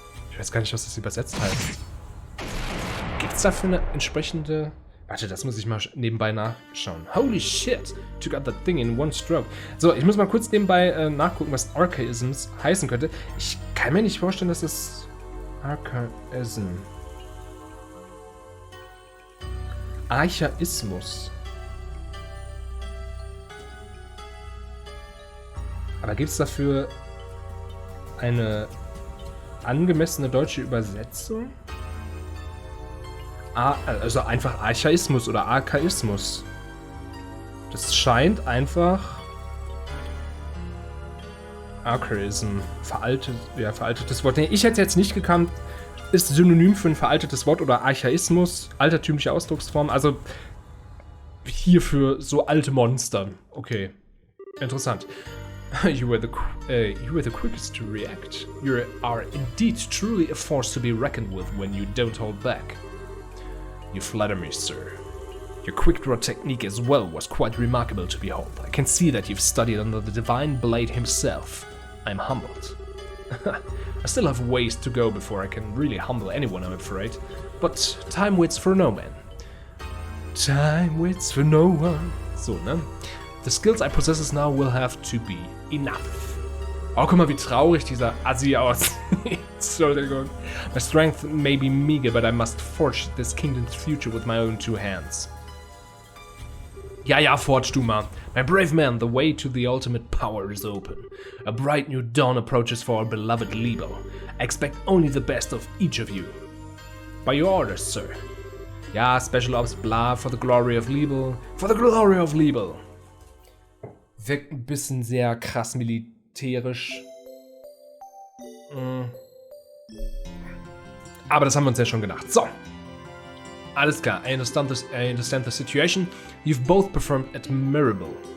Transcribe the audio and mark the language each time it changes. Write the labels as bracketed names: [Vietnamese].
[German] Ich weiß gar nicht, was das übersetzt heißt. Gibt's dafür eine entsprechende Warte, das muss ich mal nebenbei nachschauen. [English] Holy shit, took out that thing in one stroke. [German] So, ich muss mal kurz nebenbei nachgucken, was Archaisms heißen könnte. Ich kann mir nicht vorstellen, dass das Archaism. Archaismus. Aber gibt es dafür eine angemessene deutsche Übersetzung? Also einfach Archaismus oder Archaismus. Das scheint einfach Archaism, veraltetes Wort. Nee, ich hätte es jetzt nicht gekannt. Ist Synonym für ein veraltetes Wort oder Archaismus, altertümliche Ausdrucksform. Also hierfür so alte Monster. Okay, interessant. [English] You were the quickest to react. You are indeed truly a force to be reckoned with when you don't hold back. You flatter me, sir. Your quick draw technique as well was quite remarkable to behold. I can see that you've studied under the divine blade himself. I'm humbled. I still have ways to go before I can really humble anyone, I'm afraid. But time waits for no man. Time waits for no one. So, ne? The skills I possess now will have to be enough. [German] Oh, guck mal, wie traurig dieser Assi aussieht. Entschuldigung. [English] My strength may be meager, but I must forge this kingdom's future with my own two hands. [German] Ja, forge du mal. [English] My brave man, the way to the ultimate power is open. A bright new dawn approaches for our beloved Liebe. I expect only the best of each of you. By your orders, sir. Ja, Special Ops, bla, for the glory of Liebe. For the glory of Liebe. [German] Wirkt ein bisschen sehr krass militärisch. Aber das haben wir uns ja schon gedacht. So. Alles klar. [English] I understand the situation. You've both performed admirably.